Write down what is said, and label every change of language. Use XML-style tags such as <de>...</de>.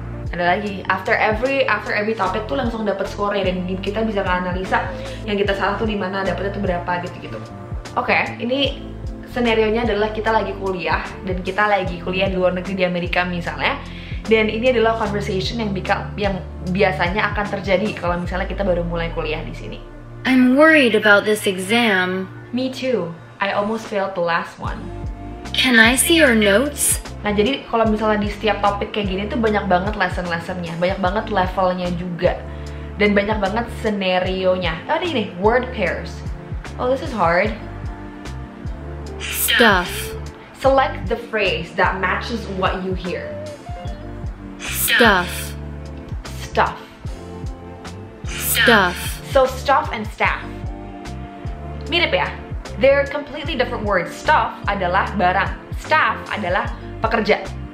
<id>Ada lagi,</id> <en>after every topic</en> <id>tuh langsung dapat score dan kita bisa analisa yang kita salah tuh di mana, dapetnya tuh berapa gitu. Oke, ini senarionya adalah kita lagi kuliah dan kita lagi kuliah di luar negeri, di Amerika misalnya. Dan ini adalah conversation yang biasanya akan terjadi kalau misalnya kita baru mulai kuliah di sini.</id> <en>I'm worried about this exam. Me too. I almost failed the last one. Can I see your notes?</en> <id>Nah, jadi kalau misalnya di setiap topik kayak gini tuh banyak banget lesson-lessonnya, banyak banget levelnya juga, dan banyak banget scenario-nya.</id> <en>Oh, ini word pairs. Oh, this is hard. Stuff. Select the phrase that matches what you hear. Stuff. Stuff. Stuff. So stuff and staff</en> <id>mirip ya.</id> <en>They're completely different words.</en> <id>Stuff adalah barang, staff adalah pekerja.</id>